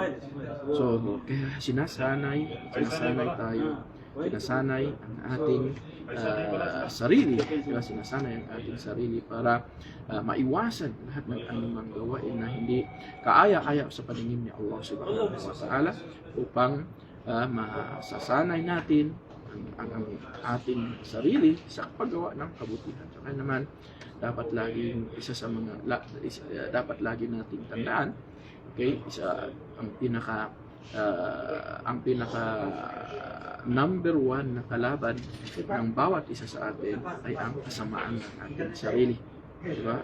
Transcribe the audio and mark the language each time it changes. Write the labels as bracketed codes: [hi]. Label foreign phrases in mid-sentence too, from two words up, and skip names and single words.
[tl] So kaya sinasanay ang ating sarili, kaya sinasanay ang ating sarili para maiwasan lahat ng anumang gawain na hindi kaaya-aya sa paningin ni Allah [ar] سبحانه وتعالى, [tl] upang masasanay natin ang ating sarili sa paggawa ng kabutihan. So kaya naman dapat laging dapat lagi nating tandaan, okay, ang pinaka [en] number one [tl] na kalaban ng bawat isa sa atin ay ang kasamaan ng ating sarili, diba?